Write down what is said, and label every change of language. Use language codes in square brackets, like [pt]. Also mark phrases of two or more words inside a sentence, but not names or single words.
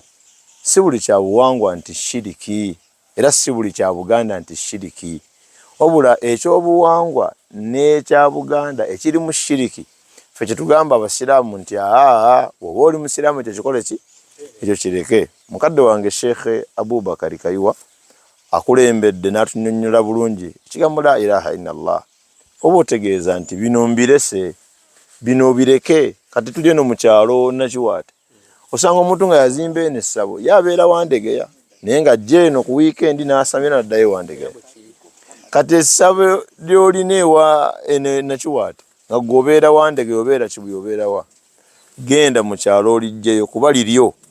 [lg] Si buli kya buwangwa nti shiriki, era si buli kya Buganda nti shiriki, wabula ekyobuwangwa n'ekya Buganda ekiri mu shiriki ffe kyetugamba abasiraamu nti woba oli musiraamu ekyo kikole ki, ekyo kireke. Mukadde wange Sheikh Abubakar Kayuwa akulembedde n'atunnyonnyola bulungi ekigambo [ar] لا إله إلا الله. [lg] Oba otegeeza nti bino mbirese, bino bireke. Kati tuli eno mu kyalo Nakiwaate, osanga omuntu nga yazimba eno essabo yabeera Wandegeya, naye nga ajja eno ku wiikendi n'asamira n'addayo Wandegeya. Kati essabo ly'olina ewa Nakiwaate nga gw'obeera Wandegeya obeera Kibuye obeera wa, genda mu kyalo olijjeyo kuba liryo.